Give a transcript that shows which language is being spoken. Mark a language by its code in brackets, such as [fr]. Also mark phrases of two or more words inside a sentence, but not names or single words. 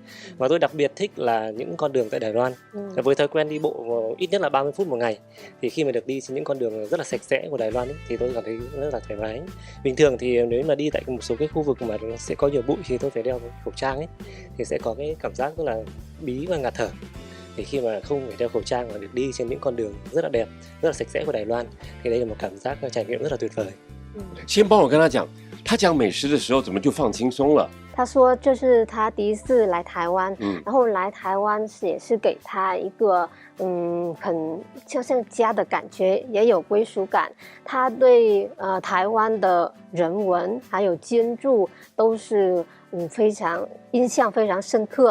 [vi] Và tôi đặc biệt thích là những con đường tại Đài Loan. Với thói quen đi bộ ít nhất là 30 phút một ngày, thì khi mà được đi trên những con đường rất là sạch sẽ của Đài Loan ấy, thì tôi cảm thấy rất là thoải mái. Bình thường thì nếu mà đi tại một số cái khu vực mà nó sẽ có nhiều bụi thì tôi phải đeo khẩu trang ấy, thì sẽ có cái cảm giác rất là bí và ngạt thở. Thì khi mà không phải đeo khẩu trang và được đi trên những con đường rất là đẹp, rất là sạch sẽ của Đài Loan, thì đây là một cảm giác trải nghiệm rất là tuyệt vời. [zh] 先帮我跟他讲，他讲美食的时候怎么就放轻松了？他说这是他第一次来台湾，然后来台湾也是给他一个很就像家的感觉，也有归属感。他对台湾的人文还有建筑都是非常印象非常深刻。